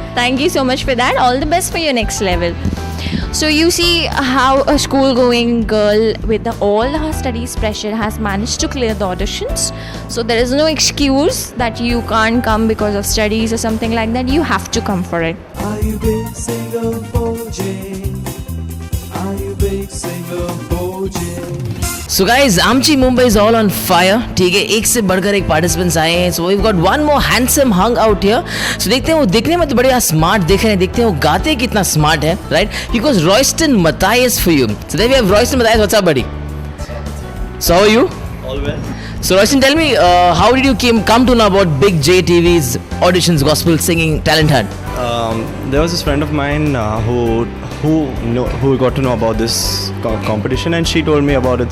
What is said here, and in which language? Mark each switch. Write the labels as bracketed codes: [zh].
[en] Thank you so much for that. All the best for your next level. So you see how a school-going girl with all her studies pressure has managed to clear the auditions. So there is no excuse that you can't come because of studies or something like that. You have to come for it. Are you big single OJ? Are you big single OJ? So guys, Amchi Mumbai is all on fire. [hi] ठीक है, एक से बढ़कर एक participants आए हैं. [en] So we've got one more handsome hung out here. [hi] So देखते हैं वो दिखने में तो बड़े smart दिख रहे हैं. देखते हैं वो गाते कितना smart है, right? [en] Because Royston Matthias for you. So there we have Royston Matthias. What's up, buddy? So how are you? All well. So Royston, tell me, how did you come to know about Big J TV's auditions, gospel singing talent hunt? There was this friend of mine who got to know about this competition, and she told me about it.